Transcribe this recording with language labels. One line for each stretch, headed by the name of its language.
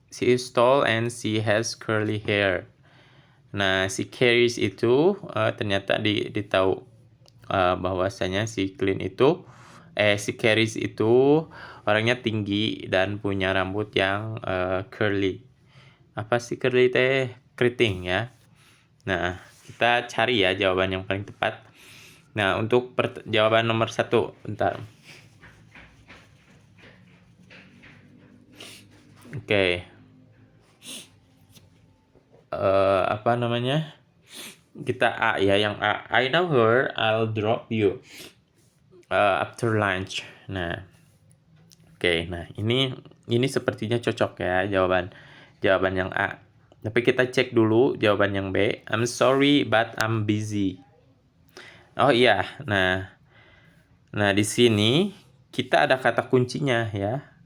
English: She is tall and she has curly hair."
Indonesian: Nah, si Carrie itu ternyata ditahu bahwasanya si Clint itu si Carrie itu orangnya tinggi dan punya rambut yang curly. Apa sih curly teh? Keriting ya. Nah, kita cari ya jawaban yang paling tepat. Nah, untuk jawaban nomor 1, bentar. Oke. Apa namanya? Kita A ya, yang A.
English: I know her, I'll drop you after lunch.
Indonesian: Nah, oke. Nah, ini sepertinya cocok ya jawaban yang A. Tapi kita cek dulu jawaban yang B.
English: I'm sorry, but I'm busy.
Indonesian: Oh iya, nah di sini kita ada kata kuncinya ya.